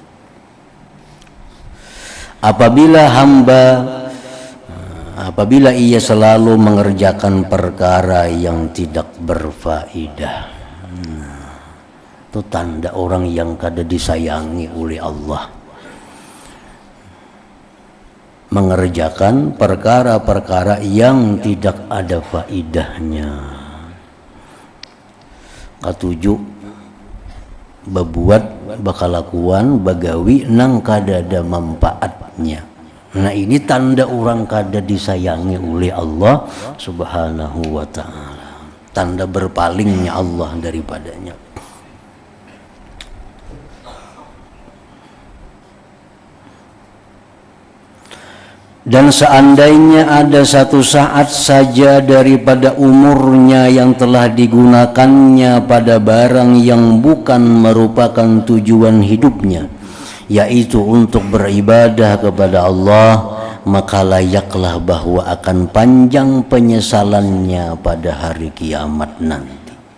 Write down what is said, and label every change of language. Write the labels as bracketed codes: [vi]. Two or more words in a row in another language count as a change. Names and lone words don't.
[id] Apabila ia selalu mengerjakan perkara yang tidak berfaedah, itu tanda orang yang kada disayangi oleh Allah. Mengerjakan perkara-perkara yang tidak ada faedahnya. [bjn] Ketujuh, berbuat bakalakuan bagawi nang kada ada manfaatnya. [id] Nah ini tanda orang kada disayangi oleh Allah [ar] سبحانه وتعالى, [id] tanda berpalingnya Allah daripadanya. Dan seandainya ada satu saat saja daripada umurnya yang telah digunakannya pada barang yang bukan merupakan tujuan hidupnya, yaitu untuk beribadah kepada Allah, maka layaklah bahwa akan panjang penyesalannya pada hari kiamat nanti.